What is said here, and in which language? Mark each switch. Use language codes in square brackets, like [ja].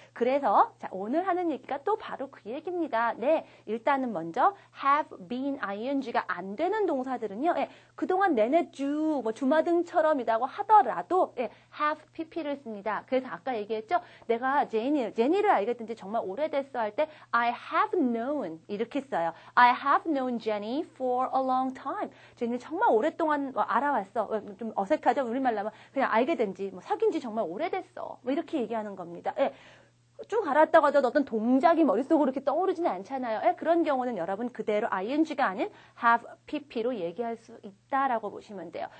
[ko] 그래서 자, 오늘 하는 얘기가 또 바로 그 얘기입니다. 일단은 먼저 [en] have been ing [ko] 가 안 되는 동사들은요. 예, 그동안 내내 뭐 주마등처럼이라고 하더라도 예, have pp를 씁니다. 그래서 아까 얘기했죠. 내가 제니를 알게 된 지 정말 오래됐어 할 때 [en] I have known [ko] 이렇게 써요. [en] I have known Jenny for a long time. [ko] 제니 정말 오랫동안 알아왔어. 좀 어색하죠? 우리말로 하면 그냥 알게 된 지, 사귄 지 정말 오래됐어. 뭐 이렇게 얘기하는 겁니다. 예. 쭉 알았다고 하더라도 어떤 동작이 머릿속으로 이렇게 떠오르지는 않잖아요. 예, 그런 경우는 여러분 그대로 ing가 아닌 have pp로 얘기할 수 있다라고 보시면 돼요.